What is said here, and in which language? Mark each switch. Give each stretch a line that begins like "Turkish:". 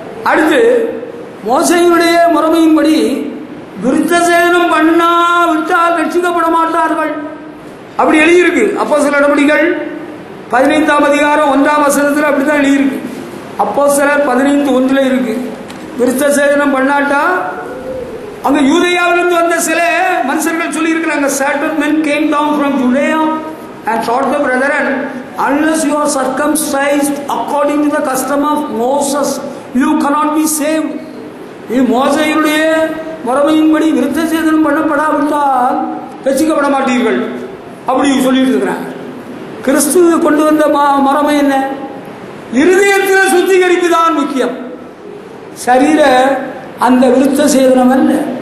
Tamil: அடுத்து மோசேயினுடைய முறைமையின்படி விருத்தசேதனம் பண்ணா விட்டால் ரட்சிக்கப்பட மாட்டார்கள். அப்படி எழுதியிருக்கு. அப்போஸ்தலர் நடவடிக்கைகள் 15ஆம் அதிகாரம் 1ஆம் வசனத்தில் அப்படித்தான் எழுதியிருக்கு. அப்போஸ்தலர் 15:1 இருக்கு. விருத்தசேதனம் பண்ணாட்டா அங்க யூதேயாவிலிருந்து வந்த சில மனுஷர்கள் சொல்லி இருக்கிறாங்க.
English: certain men came down from Judea and taught the brethren, unless you are circumcised according to the custom of Moses, you cannot be saved.
Tamil: மோசேயுடைய முறைமையின்படி விருத்தசேதனம் பண்ணப்படாவிட்டால் ரட்சிக்கப்பட மாட்டீர்கள் அப்படி சொல்லிட்டு இருக்கிறாங்க. கிறிஸ்து கொண்டு வந்த முறைமை என்ன? இருதயத்தில் சுத்திகரிப்பு தான் முக்கியம், சரீர அந்த விருத்தசேதனம் அல்ல.